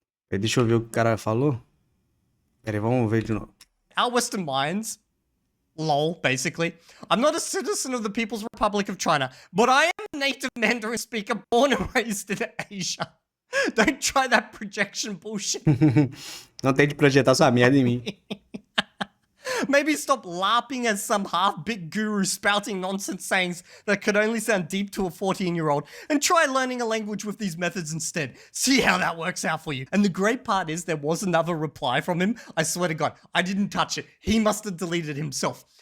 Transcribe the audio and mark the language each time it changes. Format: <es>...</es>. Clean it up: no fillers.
<pt>Deixa eu ver o que o cara falou. Pera aí, vamos ver de novo.</pt> <en>Our Western minds. Lol, basically. I'm not a citizen of the People's Republic of China, but I am a native Mandarin speaker born and raised in Asia. Don't try that projection bullshit.</en> <pt>Não tente projetar sua merda em mim.</pt> <en>Maybe stop LARPing as some half-bit guru spouting nonsense sayings that could only sound deep to a 14-year-old and try learning a language with these methods instead. See how that works out for you. And the great part is there was another reply from him. I swear to God, I didn't touch it. He must have deleted himself.</en>